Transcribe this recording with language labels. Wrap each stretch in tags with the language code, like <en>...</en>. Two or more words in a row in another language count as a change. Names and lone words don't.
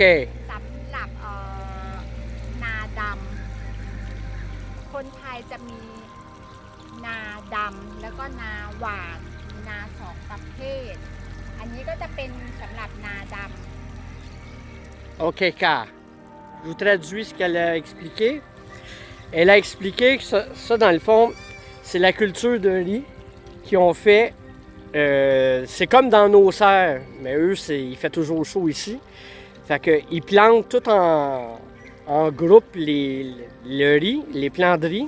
<th>สำหรับนาดำคนไทยจะมีนาดำแล้วก็นาหวานมีนา2 ประเภท อันนี้ก็จะเป็นสำหรับนาดำ</th> <fr>OK, car. Je vous traduis ce qu'elle a expliqué. Elle a expliqué que ça dans le fond, c'est la culture de riz qu'ils ont fait. C'est comme dans nos serres, mais eux, il fait toujours chaud ici. Fait qu'ils plantent tout en groupe le riz, les plants de riz.</fr>